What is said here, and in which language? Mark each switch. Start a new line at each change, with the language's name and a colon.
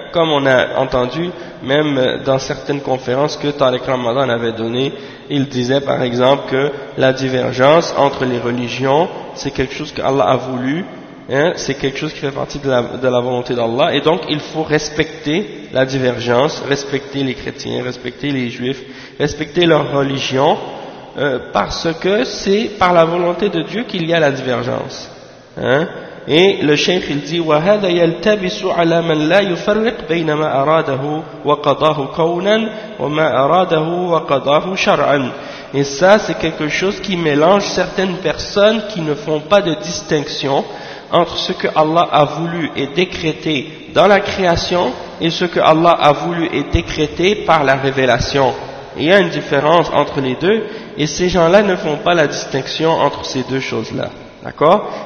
French: Comme on a entendu même dans certaines conférences que Tariq Ramadan avait données, il disait par exemple que la divergence entre les religions, c'est quelque chose qu'Allah a voulu, hein? C'est quelque chose qui fait partie de la volonté d'Allah, et donc il faut respecter la divergence, respecter les chrétiens, respecter les juifs, respecter leur religion, parce que c'est par la volonté de Dieu qu'il y a la divergence. Hein? Et le cheikh il dit
Arabic: وَهَذَا يَلْتَبِسُ عَلَى مَنْ لَا يُفَرِّقْ بَيْنَ مَا أَرَادَهُ وَقَضَاهُ كَوْنًا وَمَا أَرَادَهُ وَقَضَاهُ شَرْعًا.
French: Et ça c'est quelque chose qui mélange certaines personnes qui ne font pas de distinction entre ce que Allah a voulu et décrété dans la création et ce que Allah a voulu et décrété par la révélation. Il y a une différence entre les deux et ces gens-là ne font pas la distinction entre ces deux choses-là. D'accord?